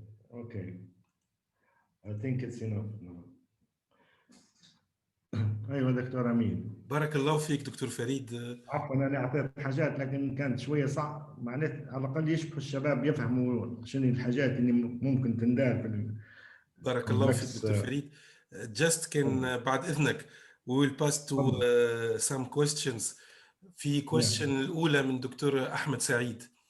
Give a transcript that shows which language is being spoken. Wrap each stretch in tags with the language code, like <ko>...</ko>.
<en>Okay. I think it's enough now.</en> <ar>ايوه دكتور امين. بارك الله فيك دكتور فريد. عفوا انا اعطيت حاجات لكن كانت شويه صعب معناتها على الاقل يشبه الشباب يفهموا شنو الحاجات اللي ممكن تندار في بارك الله فيك دكتور فريد.</ar> <en>Just</en> <ar>كان بعد اذنك</ar> <en>we will pass to some questions.</en> <ar>في question الاولى من دكتور احمد سعيد.</ar>